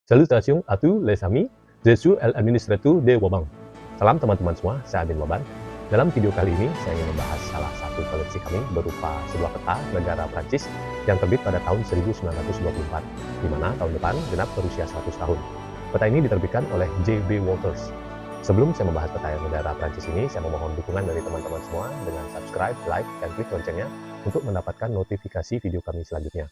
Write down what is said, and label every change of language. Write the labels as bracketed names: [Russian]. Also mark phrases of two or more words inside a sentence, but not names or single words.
[French] Salutations à tous les amis, je suis l'administrateur de Waban. [Indonesian] Salam teman-teman semua, saya Adin Waban. Dalam video kali ini, saya ingin membahas salah satu koleksi kami berupa sebuah peta negara Prancis yang terbit pada tahun 1924, di mana tahun depan genap berusia 100 tahun. Peta ini diterbitkan oleh J.B. Walters. Sebelum saya membahas peta negara Prancis ini, saya memohon dukungan dari teman-teman semua dengan subscribe, like, dan klik loncengnya untuk mendapatkan notifikasi video kami selanjutnya.